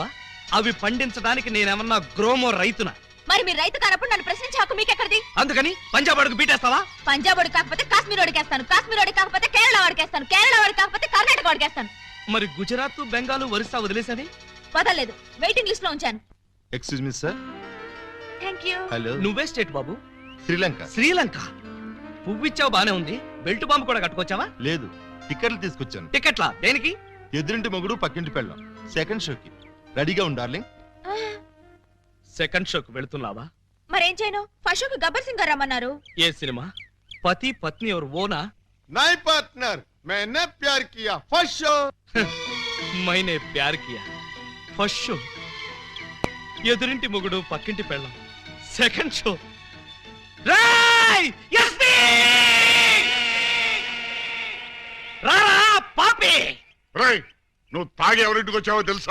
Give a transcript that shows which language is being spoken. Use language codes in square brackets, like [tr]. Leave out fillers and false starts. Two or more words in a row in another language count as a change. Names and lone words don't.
[te] అవి పండించడానికి నేనేమన్నా గ్రోమో రైతునా? మరి మీరు రైతు కానప్పుడు నన్ను ప్రశ్నించే హక్కు మీకెక్కడిది? అందుకని పంజాబ్ అడుగు బీటేస్తావా? పంజాబ్ వాడికి కాకపోతే కాశ్మీర్ వాడికి వేస్తాను, కాశ్మీర్ వాడికి కాకపోతే కేరళ వాడికి వేస్తాను, కేరళ వాడికి కాకపోతే కర్ణాటక వాడికి వేస్తాను. మరి గుజరాత్, బెంగాల్, ఒరిస్సా వదిలేసని? వదలలేదు, వెయిటింగ్ లిస్ట్ లో ఉంచాను. [en] Excuse me sir. thank you. हेलो. [te] నువ్వే స్టేట్ బాబు? శ్రీలంక. శ్రీలంక? పువ్విచ్చావు బానే ఉంది, బెల్ట్ బాంబు కూడా కట్టుకొచ్చావా? లేదు, టికెట్లు తీసుకొచ్చాను. టికెట్లా? దేనికి? ఎదురింటి మొగుడు పక్కింటి పెళ్ళం, [en] second show-ki [te] రెడీగా ఉండు డార్లింగ్. [en] second show-ki [te] వెళుతున్నావా? మరేం చేయను? [en] first show-ki [te] గబ్బర్ సింగ్ గారు రమ్మన్నారు. ఏ సినిమా? పతి పత్ని ఎవరు ఓనా? [hi] నై పార్ట్నర్, [en] मैंने प्यार किया first show. మైనే ప్యార్ కియా first show. [te] ఎదురింటి మొగుడు పక్కింటి పెళ్ళం, [en] second show. [te] రారా పాపి. రేయ్, నువ్వు తాగి ఎవరింటికి వచ్చావో తెలుసా?